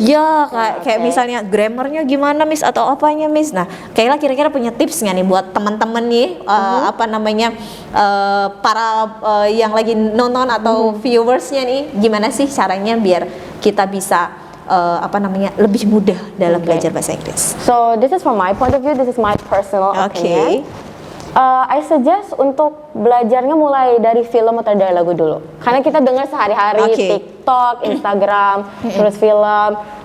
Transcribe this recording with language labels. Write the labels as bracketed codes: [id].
[id] Ya, kayak misalnya grammarnya gimana Miss atau apanya Miss. Nah, Kayla kira-kira punya tips nggak nih buat teman-teman nih, apa namanya, para yang lagi nonton atau viewersnya nih, gimana sih caranya biar kita bisa apa namanya, lebih mudah dalam belajar bahasa Inggris? [en] So this is from my point of view, this is my personal opinion. I suggest [id] untuk belajarnya mulai dari film atau dari lagu dulu, karena kita dengar sehari-hari TikTok, Instagram, terus film.